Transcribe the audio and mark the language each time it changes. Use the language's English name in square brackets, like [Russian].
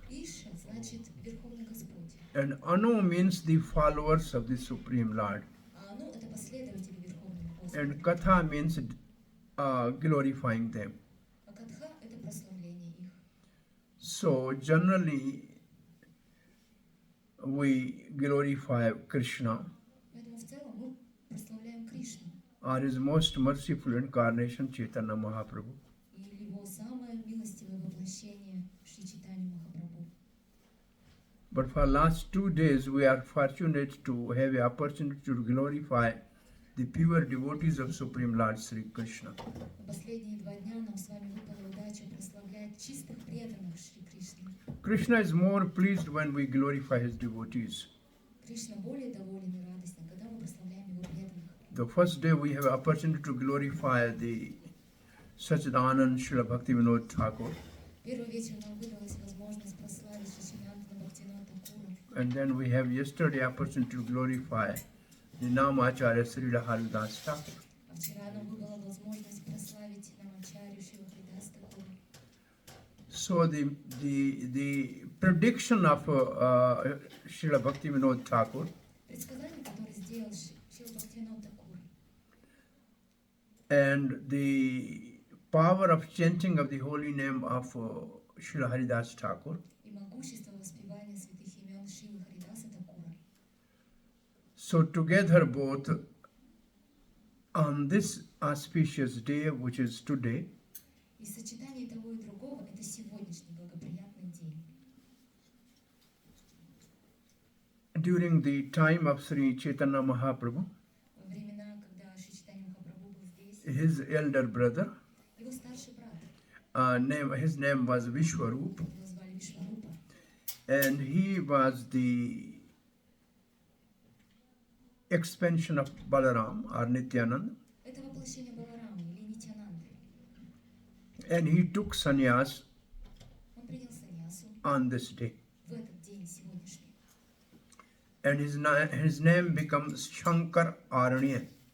[Russian] Иша значит Верховный Господь, [English] and Anu means the followers of the Supreme Lord, [Russian] а Ану это последователи Верховного Господа, [English] and Katha means glorifying them. [Russian] а Катха это прославление их. [English] So generally, we glorify Krishna [Russian] Поэтому в целом мы прославляем [English] or his most merciful incarnation, Chaitanya Mahaprabhu. [Russian] или его самое милостивое воплощение Шри Чайтанья Махапрабху. [English] But for last 2 days, we are fortunate to have an opportunity to glorify the pure devotees of Supreme Lord Sri Krishna. [Russian] Но последние 2 дня нам с вами выпала удача прославлять чистых преданных Шри Кришны. [English] Krishna is more pleased when we glorify his devotees. [Russian] Кришна более доволен и радостен, когда мы прославляем его преданных. [English] The first day we have an opportunity to glorify the Sachidanand Srila Bhaktivinoda Thakur. [Russian] Первый вечер нам выдалась возможность прославить Шачинандана Бхактивинода Thakura. [English] And then we have yesterday opportunity to glorify the Namacharya Srila Haridas Thakur. [Russian] А вчера нам выпала возможность прославить Намачарью Шрила Харидаса Thakura. [English] So the prediction of Srila Bhaktivinoda Thakur [Russian] Предсказание, которое сделал Шрила Бхактивинода Thakura, [English] and the power of chanting of the holy name of Srila Haridas Thakur. [Russian] и могущество воспевания святых имен Шрилы Харидаса Thakura. [English] So together both on this auspicious day, which is today, [Russian] И сочетание того и другого – это сегодняшний благоприятный день. [English] during the time of Sri Chaitanya Mahaprabhu, [Russian] Во времена, когда Шри Чайтанья Махапрабху был здесь, [English] his elder brother, [Russian] его старший брат, [English] his name was Vishwarup, [Russian] его звали Вишварупа, [English] and he was the expansion of Balaram or Nityanand, [Russian] это воплощение Баларамы или Нитянанды. [English] and he took sannyas [Russian] Он принял саньясу [English] on this day, [Russian] в этот день сегодняшний. [English] and his name becomes Shankar Aranya.